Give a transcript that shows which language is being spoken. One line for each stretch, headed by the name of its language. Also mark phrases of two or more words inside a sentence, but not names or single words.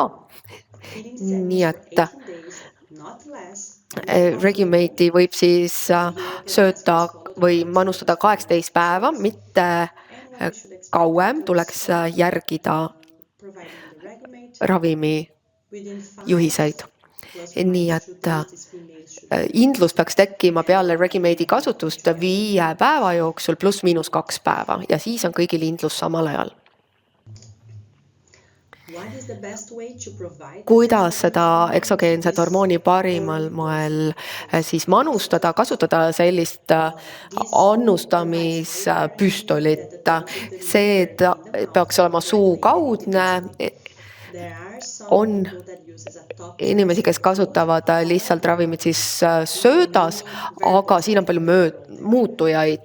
Estonian: Nii et Regumate'i võib siis sööta või manustada 18 päeva, mitte kauem, tuleks järgida ravimi
English: within 5
Estonian: juhiseid.
English: plus
Estonian: Nii
English: minus 2
Estonian: et
English: days, this female should
Estonian: indlus peaks tekkima peale Regimade'i kasutust 5 päeva jooksul pluss-miinus 2 päeva ja siis on kõigil indlus samal ajal.
English: What is the best way to provide
Estonian: Kuidas seda eksogeenset hormooni parimal moel siis manustada, kasutada sellist annustamispüstolit. See peaks olema suukaudne. On inimesi, kes kasutavad lihtsalt ravimit siis söödas, aga siin on palju muutujaid.